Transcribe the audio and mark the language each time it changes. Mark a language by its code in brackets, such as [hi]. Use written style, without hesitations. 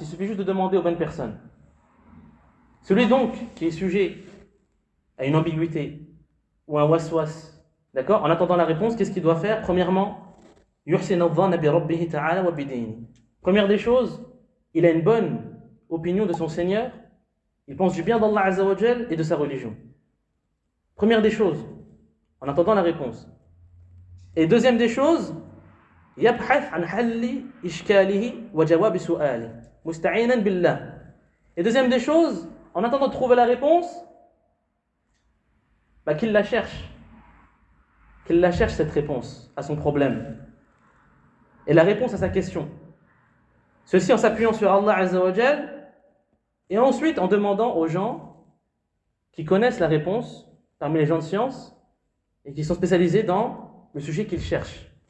[fr] Il suffit juste de demander aux bonnes personnes. Celui donc qui est sujet à une ambiguïté ou un waswas, d'accord, en attendant la réponse, qu'est-ce qu'il doit faire? Premièrement, première des choses, il a une bonne opinion de son Seigneur Il pense du bien d'Allah Azza wa Jal et de sa religion. Première des choses, en attendant la réponse. Et deuxième des choses, [ar] يبحث عن حل إشكاله وجواب سؤاله مستعينا بالله. [fr] Et deuxième des choses, en attendant de trouver la réponse, qu'il la cherche. Qu'il la cherche cette réponse à son problème. Et la réponse à sa question. Ceci en s'appuyant sur Allah Azza wa Jal et ensuite en demandant aux gens qui connaissent la réponse parmi les gens de science et qui sont spécialisés dans le sujet qu'ils cherchent.